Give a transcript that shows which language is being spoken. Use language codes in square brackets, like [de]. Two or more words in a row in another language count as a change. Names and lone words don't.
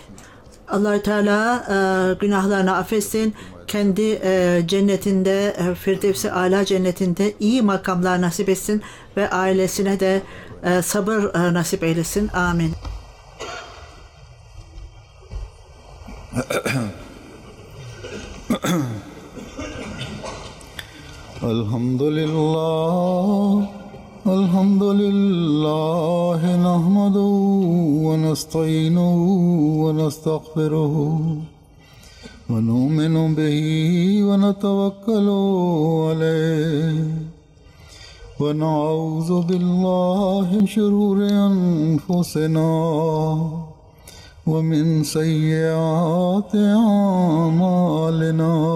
[tr] Allah-u Teala günahlarını affetsin, kendi cennetinde, Firdevs-i Âlâ cennetinde iyi makamlar nasip etsin ve ailesine de sabır nasip eylesin. Amin. Elhamdülillah. [ar] الحمد لله نحمده ونستعينه ونستغفره ونؤمن به ونتوكل عليه ونعوذ بالله من شرور أنفسنا ومن سيئات أعمالنا